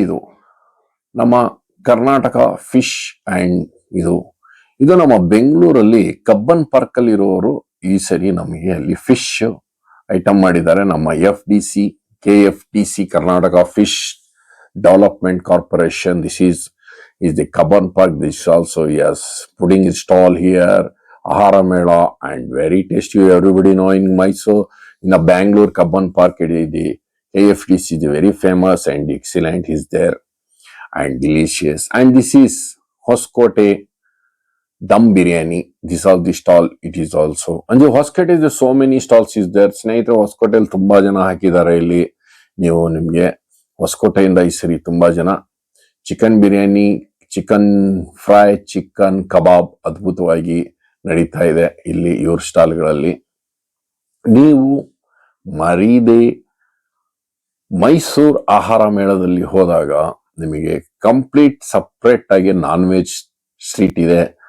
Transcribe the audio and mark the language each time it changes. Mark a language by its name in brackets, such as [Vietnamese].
[Kannada] ಇದು ನಮ್ಮ Karnataka fish and ಇದು ನಮ್ಮ ಬೆಂಗಳೂರಲ್ಲಿ ಕಬ್ಬನ್ ಪಾರ್ಕ್ ಅಲ್ಲಿ ಇರೋರು ಈ ಸರಿ ನಮಗೆ ಅಲ್ಲಿ ಫಿಶ್ ಐಟಮ್ ಮಾಡಿದ್ದಾರೆ. ನಮ್ಮ KFDC Karnataka fish development corporation. [English] This is the Kabban Park. This also putting a stall here. Ahara Mela and very tasty. Everybody know in Mysore, in the Bangalore Kabban Park, the KFDC is very famous and excellent is there and delicious. And this is Hoskote Dum Biryani. This is the stall. It is also. And the Hoskote is so many stalls is there. [Kannada] ಸ್ನೇಹಿತರೆ, ಹೊಸಕೋಟೆಯಲ್ಲಿ ತುಂಬಾ ಜನ ಹಾಕಿದ್ದಾರೆ. ಇಲ್ಲಿ ನೀವು ನಿಮ್ಗೆ ಹೊಸಕೋಟೆಯಿಂದ ಈ ಸರಿ ತುಂಬಾ ಜನ chicken biryani, chicken fry, chicken ಕಬಾಬ್ ಅದ್ಭುತವಾಗಿ ನಡೀತಾ ಇದೆ ಇಲ್ಲಿ ಇವ್ರ ಸ್ಟಾಲ್ಗಳಲ್ಲಿ. ನೀವು ಮರೀದೆ ಮೈಸೂರು ಆಹಾರ ಮೇಳದಲ್ಲಿ ಹೋದಾಗ ನಿಮಗೆ ಕಂಪ್ಲೀಟ್ ಸಪ್ರೇಟ್ ಆಗಿ ನಾನ್ ವೆಜ್ ಸ್ಟ್ರೀಟ್ ಇದೆ.